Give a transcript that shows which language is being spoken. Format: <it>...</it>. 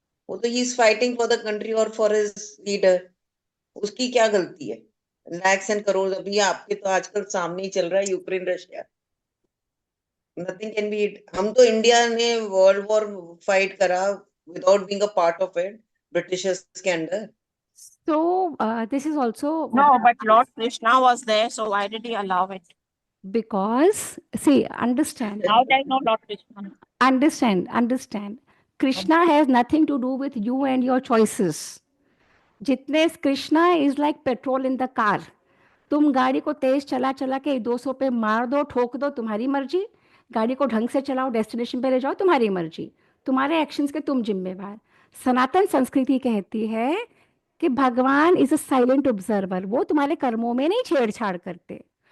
<en>वो तो he is fighting for the country और फॉर हिज लीडर,</en> <hi>उसकी क्या गलती है? लैक्स एंड करोड़ अभी आपके तो आजकल सामने ही चल रहा है, Ukraine Russia,</hi> <en>Nothing can be.</en> <hi>हम तो इंडिया ने वर्ल्ड वॉर फाइट करा</hi> <en>without being a part of it,</en> <hi>Britishers के under.</hi> <en>So this is also No, but Lord Krishna was there, so why did he allow it? because, see, understand, Now I know Lord Krishna. understand. Krishna has nothing to do with you and your choices. जितने Krishna is like petrol in the car.</en> <hi>तुम गाड़ी को तेज चला चला के 200 पे मार दो, ठोक दो, तुम्हारी मर्जी। गाड़ी को ढंग से चलाओ, डेस्टिनेशन पे ले जाओ, तुम्हारी मर्जी। तुम्हारे एक्शंस के तुम जिम्मेवार। सनातन संस्कृति कहती है कि भगवान</hi> <en>is a silent observer,</en> <hi>वो तुम्हारे कर्मों में नहीं छेड़छाड़ करते।</hi>